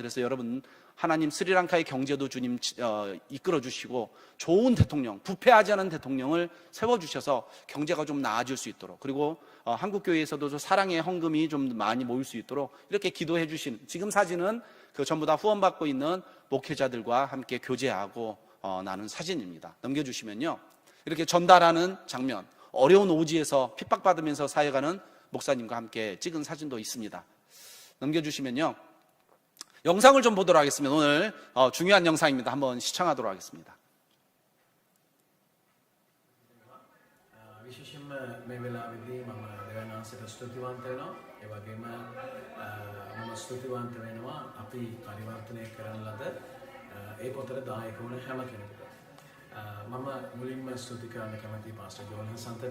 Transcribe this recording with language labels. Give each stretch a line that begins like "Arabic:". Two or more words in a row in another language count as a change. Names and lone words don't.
Korean: 그래서 여러분, 하나님 스리랑카의 경제도 주님 이끌어 주시고 좋은 대통령, 부패하지 않은 대통령을 세워주셔서 경제가 좀 나아질 수 있도록, 그리고 한국교회에서도 사랑의 헌금이 좀 많이 모일 수 있도록 이렇게 기도해 주신, 지금 사진은 그 전부 다 후원받고 있는 목회자들과 함께 교제하고 나눈 사진입니다. 넘겨주시면요, 이렇게 전달하는 장면, 어려운 오지에서 핍박받으면서 사역하는 목사님과 함께 찍은 사진도 있습니다. 넘겨주시면요. 영상을 좀 보도록 하겠습니다. 오늘 중요한 영상입니다. 한번 시청하도록 하겠습니다.
Sinhala: විශේෂයෙන්ම මේ වෙලාවේදී මම දෙවියන් වහන්සේට ස්තුතිවන්ත වෙනවා. ඒ වගේම මම ස්තුතිවන්ත වෙනවා අපි පරිවර්තනය කරන ලද ඒ පොතට දායක වුණ හැම කෙනෙකුට. මම මුලින්ම ස්තුති කරන්න කැමතියි පාස්ටර් ජෝන් හසන්තට.